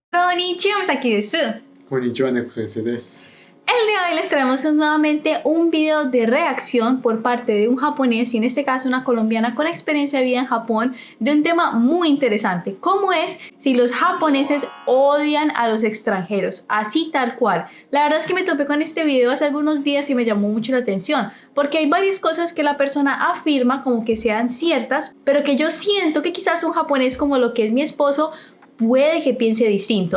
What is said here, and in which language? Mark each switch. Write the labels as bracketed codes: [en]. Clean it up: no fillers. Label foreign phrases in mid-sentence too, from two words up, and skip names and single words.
[ja] こんにちは、Misakiです. こんにちは、猫先生です。 [es] El día de hoy les traemos nuevamente un video de reacción por parte de un japonés y en este caso una colombiana con experiencia de vida en Japón de un tema muy interesante, como es si los japoneses odian a los extranjeros, así tal cual. La verdad es que me topé con este video hace algunos días y me llamó mucho la atención, porque hay varias cosas que la persona afirma como que sean ciertas, pero que yo siento que quizás un japonés como lo que es mi esposo puede que piense distinto.